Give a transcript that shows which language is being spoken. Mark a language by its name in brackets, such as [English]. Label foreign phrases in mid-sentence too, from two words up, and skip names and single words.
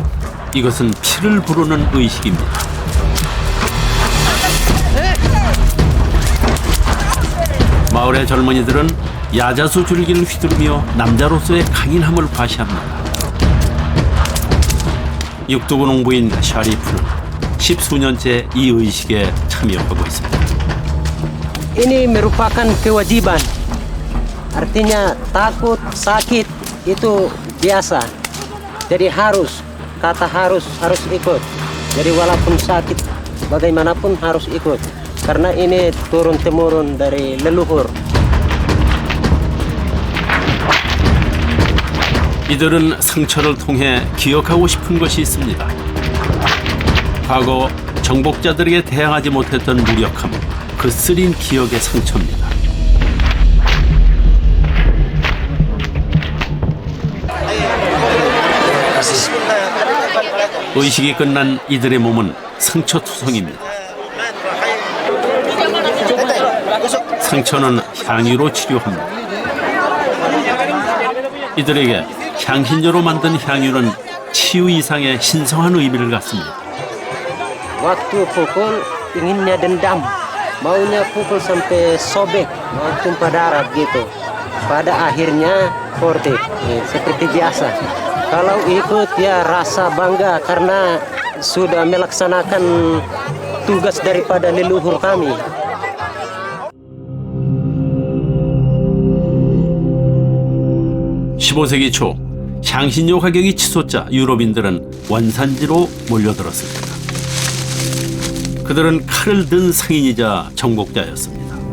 [Korean] 이것은 피를 부르는 의식입니다. 마을의 젊은이들은 야자수 줄기를 휘두르며 남자로서의 강인함을 과시합니다. 육두구 농부인 샤리프는 10수년째 이 의식에 참여하고 있습니다. [Indonesian] Ini merupakan kewajiban. Artinya takut, sakit itu biasa. Jadi harus ikut. Jadi walaupun sakit bagaimanapun harus ikut. Karena ini turun-temurun dari leluhur. [Korean] 이들은 상처를 통해 기억하고 싶은 것이 있습니다. 과거 정복자들에게 대항하지 못했던 무력함, 그 쓰린 기억의 상처입니다. 의식이 끝난 이들의 몸은 상처투성입니다. 상처는 향유로 치료합니다. 이들에게 향신료로 만든 향유는 치유 이상의 신성한 의미를 갖습니다. [Indonesian] Waktu pukul inginnya dendam, maunya pukul sampai sobek, mau tumpah darah gitu. Pada akhirnya forte, seperti biasa. Kalau ikut ya rasa bangga karena sudah melaksanakan tugas daripada leluhur kami. [Korean] 15세기 초 향신료 가격이 치솟자 유럽인들은 원산지로 몰려들었습니다. 그들은 칼을 든 상인이자 정복자였습니다.